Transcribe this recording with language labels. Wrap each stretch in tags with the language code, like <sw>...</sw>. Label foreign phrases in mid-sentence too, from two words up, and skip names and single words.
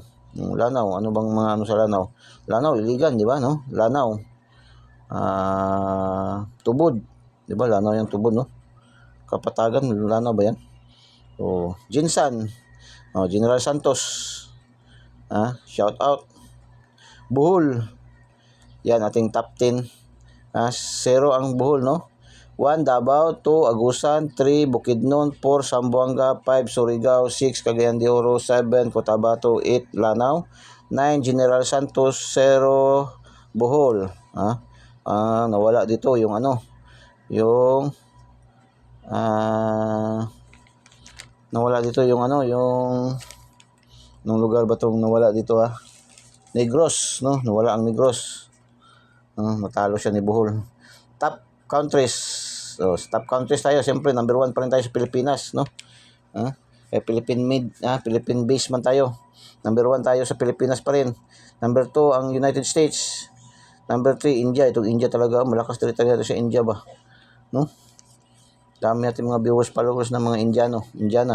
<tl>Lanao, ano bang mga ano sa Lanao? Lanao, Iligan, di ba, no? Lanao. Tubod. Di ba, Lanao yung Tubod, no? Kapatagan, Lanao ba yan? Jinsan.</tl> <en>General Santos. Shout out.</en> <tl>Bohol. Yan, ating top 10. 0 ang Bohol, no? 1, Davao. 2, Agusan. 3, Bukidnon. 4, Zamboanga. 5, Surigao. 6, Cagayan de Oro. 7, Cotabato. 8, Lanao. 9, General Santos. 0, Bohol. Nawala dito yung ano. Yung nawala dito yung ano, yung nung lugar ba itong nawala dito, Negros, no? Nawala ang Negros. Natalo siya ni Bohol.</tl> <en>Top countries.</en> <tl>So,</tl> <en>top countries</en> <tl>tayo. Siyempre, number 1 pa rin tayo sa Pilipinas, no? Philippine base man tayo. Number 1 tayo sa Pilipinas pa rin. Number 2, ang United States. Number 3, India. Itong India talaga, malakas talaga sa India ba? No? Dami natin mga viewers, followers ng mga Indiana.</tl>